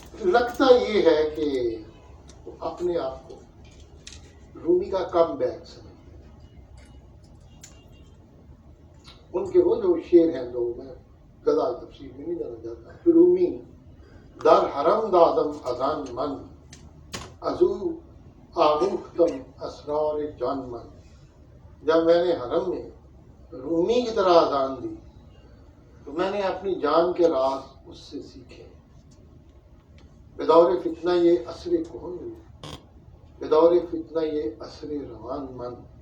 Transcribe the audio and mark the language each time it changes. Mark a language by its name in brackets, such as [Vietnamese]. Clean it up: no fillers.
[Urdu] لگتا یہ ہے کہ وہ اپنے آپ کو رومی کا کم بیک سمجھتے ان کے وہ جو شعر ہیں جو میں زیادہ تفصیل میں نہیں جانا چاہتا. [Persian] رومی در حرم دادم ازان من ازو آموختم اسرار جان من. [Urdu] جب میں نے حرم میں رومی کی طرح اذان دی تو میں نے اپنی جان کے راز اس سے سیکھے. [Persian] بدور فتنہ یہ عصر کہن ہوئی، بدور فتنہ یہ عصر روان من.